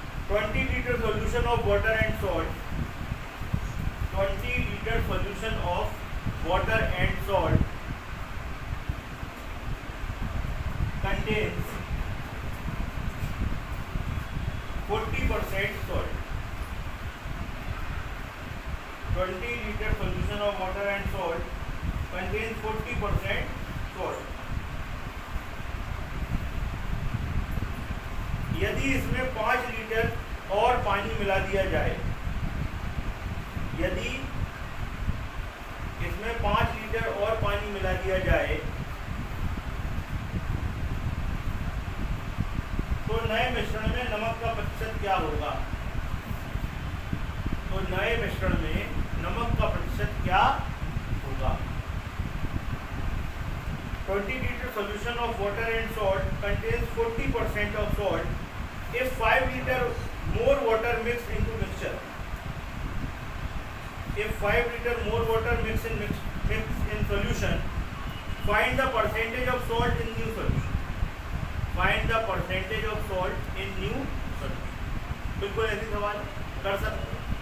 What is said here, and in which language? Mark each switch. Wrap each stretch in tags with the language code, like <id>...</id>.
<en>20 litre solution of water and salt, 20 litre solution of water and salt contains 40% salt. 20 liter solution of water and salt contains 40% salt.</en> <hi>यदि इसमें 5 litre और पानी मिला दिया जाए, यदि इसमें 5 लीटर और पानी मिला दिया जाए तो नए मिश्रण में नमक का प्रतिशत क्या होगा, तो नए मिश्रण में नमक का प्रतिशत क्या होगा।</hi> <en>20 liter solution of water and salt contains 40% of salt. If 5 liter more water mixed into mixture, if 5 liter more water mixed in solution, find the percentage of salt in new solution. Find the percentage of salt in new solution.</en> <hi>बिल्कुल ऐसे सवाल कर सकते हैं।</hi>